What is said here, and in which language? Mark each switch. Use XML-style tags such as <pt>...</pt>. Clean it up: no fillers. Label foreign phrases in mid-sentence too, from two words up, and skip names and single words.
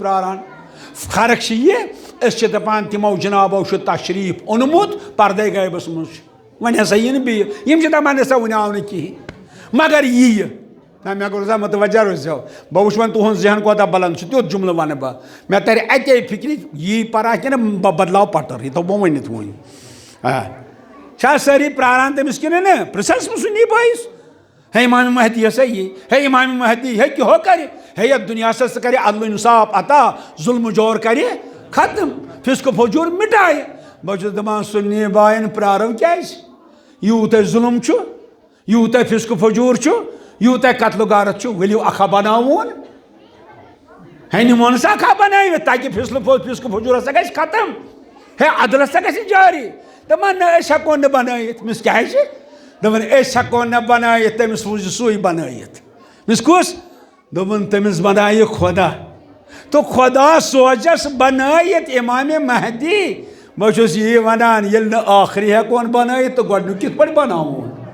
<ks>پراران فرق چھِ یہِ أسۍ چھِ دپان تِمو جنابو چھُ تشریٖف اوٚنمُت پردے غٲبس منٛز چھُ وۄنۍ ہسا یی نہٕ بیٚیہِ یِم چھِ دپان ہسا وٕنہِ آو نہٕ کِہیٖنۍ مگر یِیہِ نہ مےٚ کوٚر سا متوجہ روٗززیو بہٕ وٕچھِ وۄنۍ تُہُنٛد ذہن کوتاہ بلند چھُ تیُتھ جملہٕ ونہٕ بہٕ مےٚ ترِ اتے فکرِ یی پرا کِنہٕ بہٕ بدلاو پٹر یہِ تھوٚو بہٕ ؤنِتھ وۄنۍ چھا سٲری پراران تٔمِس کِنہٕ نہٕ پرٛژھس بہٕ سُنی بٲیِس ہے امام مہدی ہسا یی ہے امام مہدی ہے کِہو کرِ ہے یتھ دُنیاہس سُہ کرِ عدل انصاف عطا ظلمہٕ جور کرِ ختم فِسقہٕ فجوٗر مٹایہِ بہٕ چھُس دپان سُنی باین پرارو کیازِ یوٗتاہ ظلم چھُ یوٗتاہ فِسقہٕ فجوٗر چھُ یوٗتاہ قتلہٕ غارت چھُ ؤلِو اکھا بناوون ہے نِمون سا اکھا بنٲوِتھ تاکہِ فِسقہٕ فجوٗر ہسا گژھِ ختم ہے عدل ہسا گژھِ جاری دپان نہ أسۍ ہٮ۪کو نہٕ بنٲیِتھ مِس کیازِ دپان أسۍ ہٮ۪کو نہٕ بنٲیِتھ تٔمِس سوٗزِ سُے بنٲیِتھ مِس کُس دوٚپُن تٔمِس بنایہِ خۄدا تہٕ خۄدا سوزس بنٲیِتھ امام مہدی بہٕ چھُس یی ونان ییٚلہِ نہٕ ٲخری ہٮ۪کون بنٲیِتھ تہٕ گۄڈنیُک کِتھ پٲٹھۍ بناوون</ks>